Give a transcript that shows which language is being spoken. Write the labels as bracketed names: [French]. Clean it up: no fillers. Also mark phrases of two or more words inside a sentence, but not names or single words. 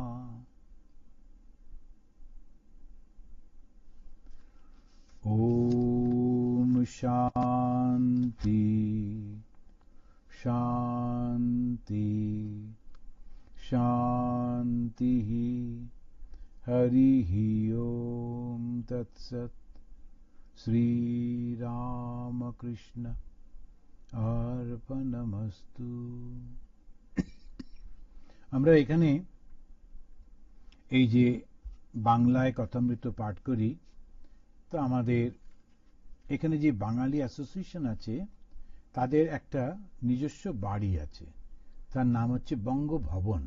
[Sanskrit] ओम शांति शांति शांति। हरि ओम तत्सत्। श्री रामकृष्ण अर्पणमस्तु। [Bangla] আমরা এখানে এই যে বাংলায় কথামৃত পাঠ করি, তো আমাদের এখানে যে বাঙালি অ্যাসোসিয়েশন আছে তাদের একটা নিজস্ব বাড়ি আছে, তার নাম হচ্ছে বঙ্গভবন।